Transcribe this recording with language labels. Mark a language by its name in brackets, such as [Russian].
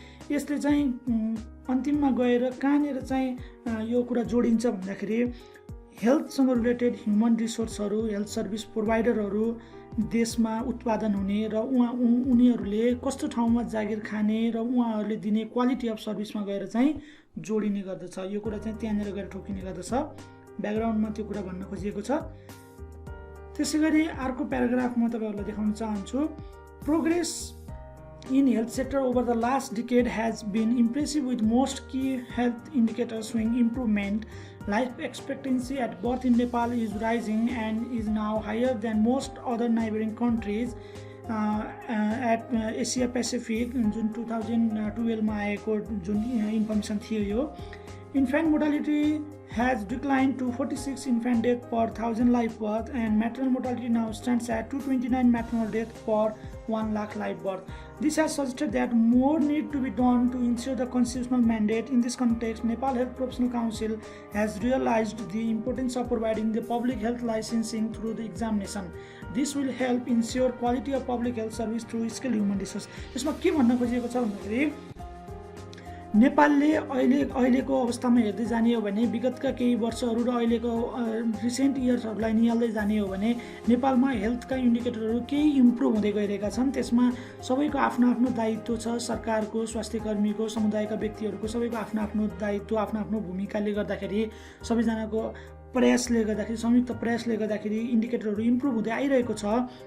[Nepali] यसले चाहिँ अन्तिममा गएर कहाँनिर चाहिँ यो कुरा जोडिन्छ भन्दाखेरि हेल्थसँग रिलेटेड ह्युमन रिसोर्सहरू, हेल्थ सर्भिस प्रोभाइडरहरू देशमा उत्पादन हुने र उनीहरूले कस्तो ठाउँमा जागिर खाने र उहाँहरूले दिने क्वालिटी अफ सर्भिसमा गएर चाहिँ जोडिने गर्दछ। यो कुरा चाहिँ त्यहाँनिर गएर ठोकिने गर्दछ। ब्याकग्राउन्डमा त्यो कुरा भन्न खोजिएको छ। त्यसैगरी अर्को प्याराग्राफ म तपाईहरुलाई देखाउन चाहन्छु। [English] Progress in health sector over the last decade has been impressive, with most key health indicators showing improvement. Life expectancy at birth in Nepal is rising and is now higher than most other neighboring countries at Asia Pacific June 2012 मा आएको जुन information थियो यो। Infant mortality has declined to 46 infant death per 1000 live birth, and maternal mortality now stands at 229 maternal death per 1 lakh live birth. This has suggested that more need to be done to ensure the constitutional mandate. In this context, Nepal Health Professional Council has realized the importance of providing the public health licensing through the examination. This will help ensure quality of public health service through skilled human resource. [Nepali] यसमा के भन्न खोजिएको छ भन्दाखेरि नेपालले अहिलेको अवस्थामा हेर्दै जाने हो भने विगतका केही वर्षहरू र अहिलेको रिसेन्ट इयर्सहरूलाई निहाल्दै जाने हो भने नेपालमा हेल्थका इन्डिकेटरहरू केही इम्प्रुभ हुँदै गइरहेका छन्। त्यसमा सबैको आफ्नो आफ्नो दायित्व छ। सरकारको, स्वास्थ्यकर्मीको, समुदायका व्यक्तिहरूको सबैको आफ्नो आफ्नो दायित्व, आफ्नो आफ्नो भूमिकाले गर्दाखेरि सबैजनाको प्रयासले गर्दाखेरि, संयुक्त प्रयासले गर्दाखेरि इन्डिकेटरहरू इम्प्रुभ हुँदै आइरहेको छ।